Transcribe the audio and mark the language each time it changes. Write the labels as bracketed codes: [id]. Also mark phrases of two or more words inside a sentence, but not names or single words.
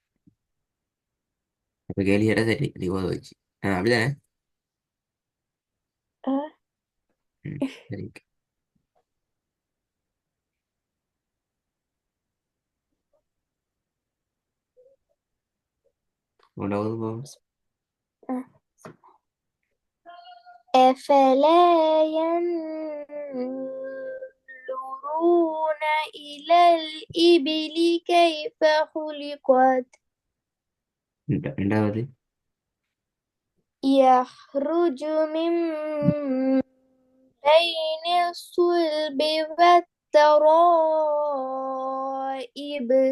[ta] அப்ப கேள்வி கேட்டா சரி நீ ஓத வச்சு அப்படிதானே? அஹ், ம், சரி. உண்டாவது. அஹ். [ar] أفلا ينظرون إلى الإبل كيف خلقت [ta] ரெண்டாவது. [ar] يخرج من بين الصلب والترائب